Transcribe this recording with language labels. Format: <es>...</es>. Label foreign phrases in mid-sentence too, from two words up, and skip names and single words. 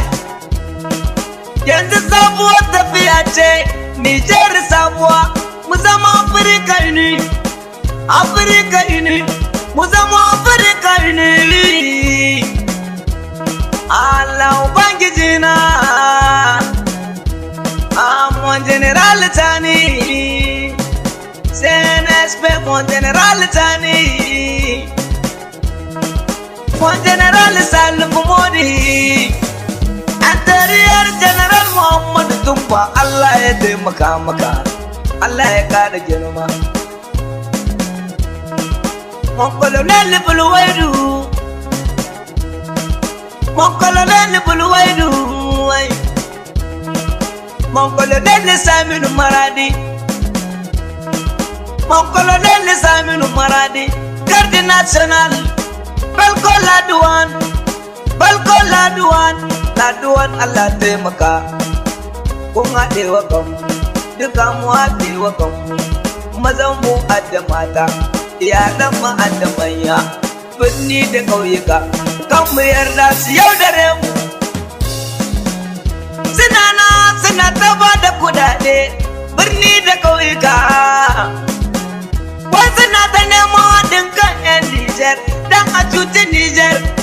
<ha>Yanzu sabuwar tafiya ce, Nijar sabuwa, mu zama Afirka ne, Afirka ne, mu zama Afirka ne. Allah Ubangiji na,</ha> <fr>mon General Tani, CNSP mon General Tani, mon General Salifu Modi, Antariyar General Muhammadu Tumba.</fr> <ha>Allah ya taimaka maka, Allah ya kada girma.</ha> <fr>Mon Colonel Bulwaidu, mon Colonel Bulwaidu, mon Colonel Saminu Maradi, mon Colonel Saminu Maradi, Garde National, Balko Laduan, Balko Laduan, Laduan</fr> <ha>Allah taimaka. Kun haɗe wa kanmu, duka mu haɗe wa kanmu, mazan mu adda mata, iyalan mu adda manya, birni da ƙauyuka, kan mu yarda su yaudare mu. Suna ta ba da kudade, birni da ƙauyuka, wasu na ta neman haɗin kan 'yan Nijar don a cuci Nijar.</ha>